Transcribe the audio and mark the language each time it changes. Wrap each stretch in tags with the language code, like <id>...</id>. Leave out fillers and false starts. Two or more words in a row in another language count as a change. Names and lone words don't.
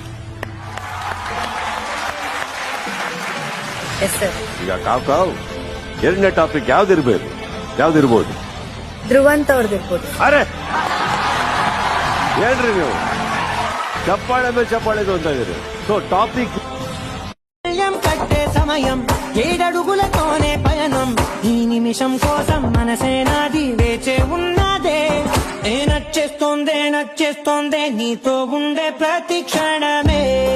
<kn>ಈಗ ಕಾವ್ ಎರಡನೇ ಟಾಪಿಕ್ ಯಾವ್ದಿರ್ಬೋದು? ಧ್ರುವಂತ ಅವ್ರದಿರ್ಬೋದು. ಅರೆ ಹೇಳ್ರಿ ನೀವು, ಚಪ್ಪಾಳೆ ಮೇಲೆ ಚಪ್ಪಾಳೆ ಅಂತ ಇದ್ದೀರಿ.</kn> <en>so topic</en> <te>కట్టే సమయం 7 అడుగులతోనే పయనం. ఈ నిమిషం కోసం మనసే నాది వేచే ఉన్నదే. నచ్చేస్తోందే నీతో ఉండే ప్రతి క్షణమే.</te>